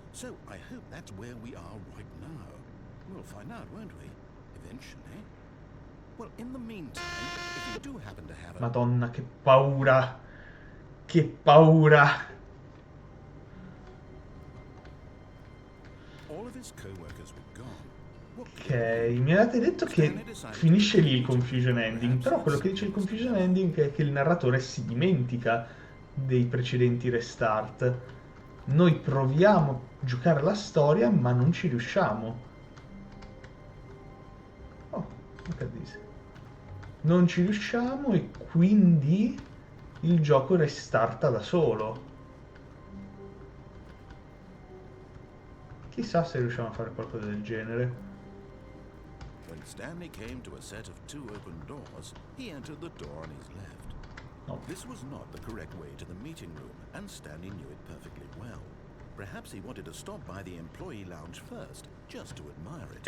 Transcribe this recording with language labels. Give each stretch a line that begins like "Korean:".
English: So I hope that's where we are right now. We'll find out, won't we? Eventually. Well, in the meantime, if you do happen to have a...
Italian: Madonna, che paura! Che paura!
English: All of his co-workers were gone.
Italian: Ok, mi avete detto che finisce lì il confusion ending, però quello che dice il confusion ending è che il narratore si dimentica dei precedenti restart. Noi proviamo a giocare la storia, ma non ci riusciamo.
English: Oh, look at this.
Italian: Non ci riusciamo e quindi il gioco restarta da solo. Chissà se riusciamo a fare qualcosa del genere.
English: When Stanley came to a set of 2 open doors, he entered the door on his left. No. This was not the correct way to the meeting room, and Stanley knew it perfectly well. Perhaps he wanted to stop by the employee lounge first, just to admire it.